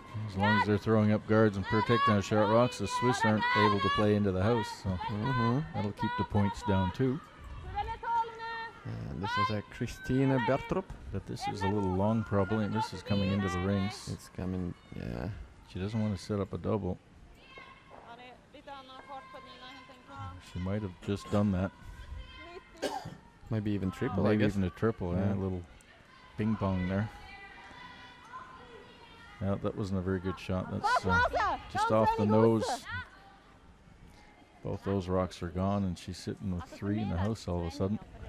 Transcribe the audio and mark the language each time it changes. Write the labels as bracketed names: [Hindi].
[English] As long as they're throwing up guards and protecting the shot rocks, the Swiss aren't able to play into the house. So that'll keep the points down too. And this is a Christina Bertrup. But this is a little long probably. This is coming into the rings. It's coming, yeah. She doesn't want to set up a double. [Swedish] Ja, det är lite annan fart på Nina helt enkelt. [English] She might have just done that. Maybe even triple, I Maybe guess. even a triple. Yeah, a little ping pong there. Yeah, that wasn't a very good shot. That's just off the nose. Both those rocks are gone, and she's sitting with 3 in the house all of a sudden.